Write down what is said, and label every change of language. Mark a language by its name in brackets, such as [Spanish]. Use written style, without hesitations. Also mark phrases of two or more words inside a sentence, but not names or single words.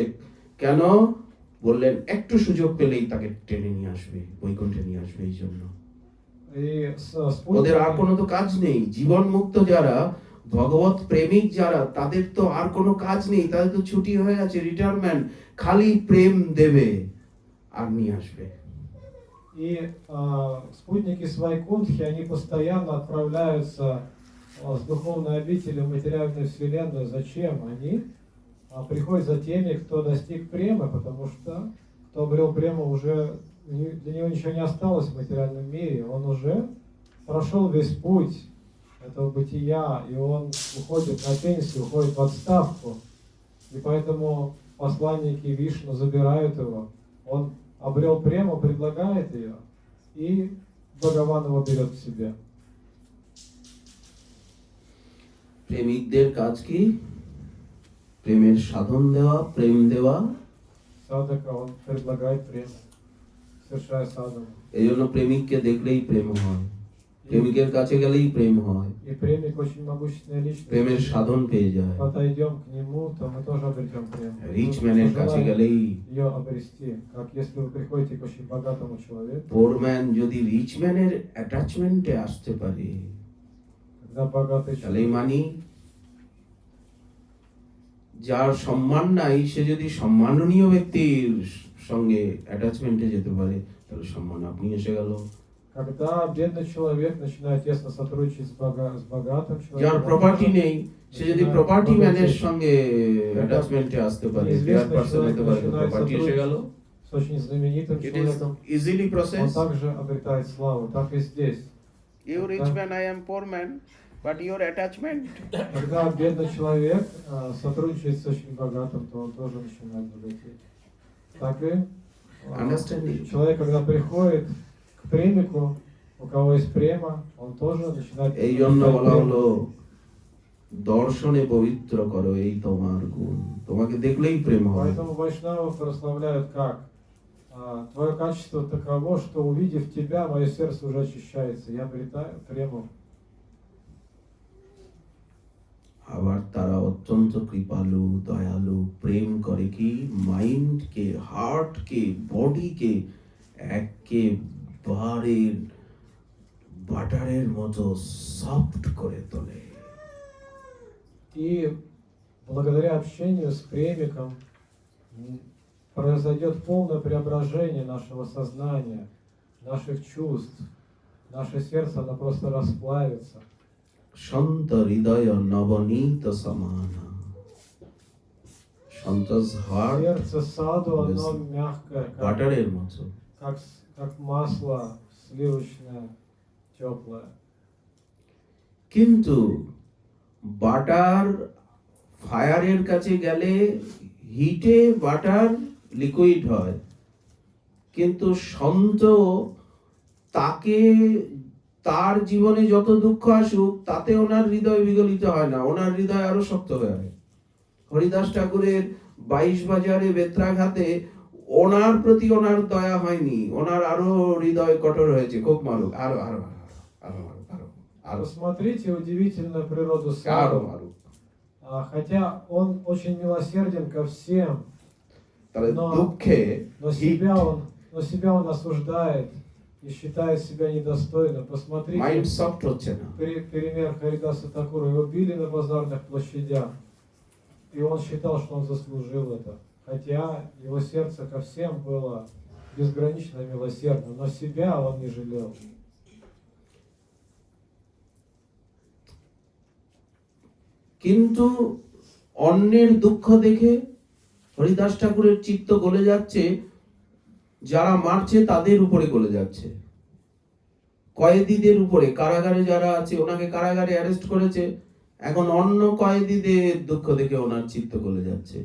[Bangla] কেন? বললেন একটু সুযোগ পেলেই তাকে টেনে নিয়ে আসবে, বৈকুণ্ঠে নিয়ে আসবে। এই জন্য [Russian] И [Bangla] ওদের আর [Russian] спутники, [Bangla] কোনো তো কাজ নেই। জীবন মুক্ত যারা, ভগবত প্রেমিক যারা, তাদের তো আর কোনো কাজ নেই, তাদের তো ছুটি হয়ে গেছে, রিটায়ারমেন্ট, খালি প্রেম দেবে আর নিয়ে আসবে। [Russian] и И спутники Свайкунтхи, они постоянно отправляются с духовной обители в материальную вселенную. Зачем? Они приходят за теми, кто достиг премы, потому что кто обрел прему, уже для него ничего не осталось в материальном мире. Он уже прошел весь путь этого бытия, и он уходит на пенсию, уходит в отставку. И поэтому посланники Вишну забирают его. Он обрел прему, предлагает ее, и Бхагаван его берет к себе. [Bangla] প্রেমিকদের কাজ কি? প্রেমের সাধন দেওয়া, প্রেম দেওয়া। [Russian] Садака, он предлагает прему, совершая садану. [Bangla] এই জন্য প্রেমিককে দেখলেই প্রেম হয়, প্রেমিকের কাছে গেলেই প্রেম হয়, [Russian] И премик очень могущественная личность. [Bangla] প্রেমের সাধন পেয়ে যায়। [Russian] Подойдем к нему, то мы тоже обретем прему. [English] rich man's [Bangla] কাছে গেলেই, [Russian] Ее обрести. Как если вы приходите к очень богатому человеку, [English] poor man [Bangla] যদি [English] rich man's [Bangla] অ্যাটাচমেন্টে আসতে পারে, [Russian] когда богатый [Bangla] তাহলেই [Russian] человек, [Bangla] মানি যার সম্মান নাই সে যদি সম্মাননীয় ব্যক্তির সঙ্গে অ্যাটাচমেন্টে যেতে পারে, তাহলে সম্মান আপনি এসে গেল। [Russian] когда бедный человек начинает тесно сотрудничать с богатым [Bangla] যার [Russian] человеком, [Bangla] প্রপার্টি নেই সে যদি [English] property man's [Bangla] সঙ্গে অ্যাটাচমেন্টে আসতে পারে, [English] their person [Bangla] হতে পারে, প্রপার্টি এসে গেল। [Russian] с очень знаменитым [English] It is [Russian] человеком, [English] easily [Russian] он [English] process. [Russian] также обретает славу. Так и здесь. [English] You rich man, I am poor man, but your attachment. [Russian] Когда бедный человек сотрудничает с очень богатым, то он тоже начинает богатеть. Так и [English] Understanding. [Russian] человек, когда приходит к премику, у кого есть према, он тоже начинает [Bangla] এই জন্য [Russian] обретать [Bangla] বলা [Russian] прему. [Bangla] হলো দর্শনে পবিত্র করো এই তোমার গুণ, তোমাকে দেখলেই প্রেম হয়। [Russian] Поэтому вайшнавы прославляют как? Твое качество таково, что увидев тебя, мое сердце уже очищается. Я обретаю прему. [Bangla] আবার তারা অত্যন্ত কৃপালু, দয়ালু, প্রেম করে কি মাইন্ডকে, হার্টকে, বডিকে একেবারে বাটারের মতো সফট করে তোলে। [Russian] И благодаря общению с премиком произойдет полное преображение нашего сознания, наших чувств. Наше сердце, оно просто расплавится. [Bangla] সন্ত হৃদয় নবনীত সমানা। সন্তোষ হার্ট [Russian] Сердце саду, оно мягкое, [Bangla] বাটারের মতো। [Russian] как масло сливочное, теплое. [Bangla] কিন্তু [English] butter fire's [Bangla] কাছে গেলে হিটে [English] butter liquid [Bangla] হয়, কিন্তু সন্ত তাকে তার জীবনে যত দুঃখ আসুক তাতে ওনার হৃদয় বিগলিত হয় না, ওনার হৃদয় আরো শক্ত হয়ে হয়। হরিদাস ঠাকুরের 22 বাজারে বেত্রাঘাতে ওনার প্রতি ওনার দয়া হয়নি, ওনার আরো হৃদয় কঠোর হয়েছে, খুব মারুক, আরো আরো আরো আরো আরো আরো আরো [Russian] Посмотрите удивительную природу [Bangla] আরো [Russian] саду. [Bangla] মারুক। [Russian] Хотя он очень милосерден ко всем, [Bangla] তাহলে [Russian] Но- [Bangla] দুঃখে [Russian] но [Bangla] হিট, [Russian] себя он осуждает и считает себя недостойным. [Bangla] মাইন্ড [Russian] Посмотрите [Bangla] সফট হচ্ছে না। [Russian] пример Харидаса Такура. Его били на базарных площадях, и он считал, что он заслужил это. Хотя его сердце ко всем было безгранично милосердно, но себя он не жалел. [Bangla] কিন্তু অন্যের দুঃখ দেখে হরিদাস ঠাকুরের চিত্ত গলে যাচ্ছে, যারা মারছে তাদের উপরে গলে যাচ্ছে, কয়েদিদের উপরে, কারাগারে যারা আছে ওনাকে কারাগারে অ্যারেস্ট করেছে, এখন অন্য কয়েদিদের দুঃখ দেখে ওনার চিত্ত গলে যাচ্ছে।